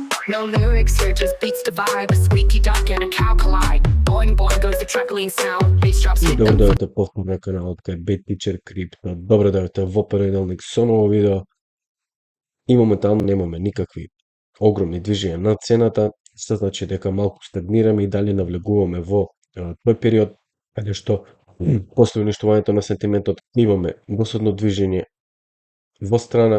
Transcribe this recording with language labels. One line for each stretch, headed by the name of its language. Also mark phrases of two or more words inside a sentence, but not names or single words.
English: No lyrics here, just beats the vibe. A squeaky duck and a cow collide. Boing boing goes the truckling sound. Bass drops hit
Macedonian: Добро
English: them.
Macedonian: дојдовте повторно на каналот кај Bad Teacher Crypto. Добро дојдовте во понеделник со ново видео. И моментално немаме никакви огромни движења на цената, што значи дека малку стагнираме и дали навлегуваме во тој период каде што после уништувањето на сентиментот имаме досадно движење во страна.